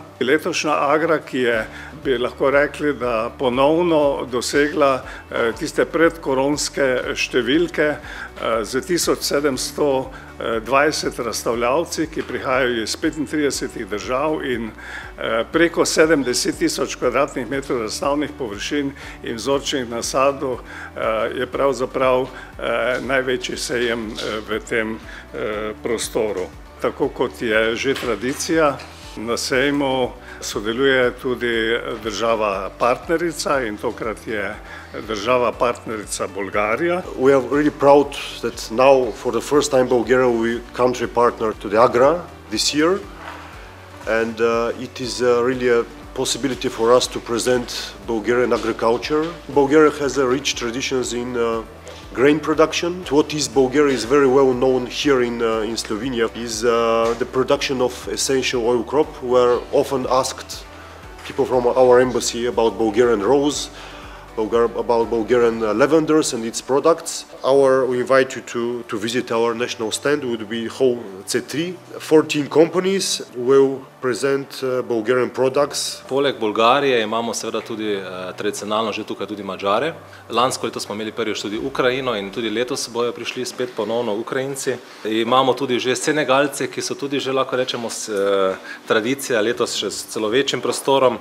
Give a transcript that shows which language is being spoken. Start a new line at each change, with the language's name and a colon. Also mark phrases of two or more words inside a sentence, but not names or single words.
Slovenian: Letošnja Agra, ki je, bi lahko rekli, da ponovno dosegla tiste predkoronske številke z 1720 razstavljavci, ki prihajajo iz 35 držav in preko 70.000 kvadratnih metrov razstavnih površin in vzorčnih nasadov, je pravzaprav največji sejem v tem prostoru. Tako kot je že tradicija, na sejmu sodeluje tudi država partnerica in tokrat je država partnerica Bolgarija.
English: We are really proud that now for the first time Bulgaria will country partner to the Agra this year, and it is really a possibility for us to present Bulgarian agriculture. Bulgaria has rich traditions in grain production. What is Bulgaria is very well known here in Slovenia is the production of essential oil crop. We are often asked people from our embassy about Bulgarian rose, about Bulgarian lavenders and its products. We invite you to visit our national stand. It would be Hall C3. 14 companies will present Bulgarian products.
Slovenian: Poleg Bolgarije imamo seveda tudi tradicionalno že tukaj tudi Mađare. Lansko leto smo imeli prvič tudi Ukrajino in tudi letos bojo prišli spet ponovno Ukrajinci. Imamo tudi že Senegalce, ki so tudi že, lahko rečemo, tradicija, letos še s celo večjim prostorom.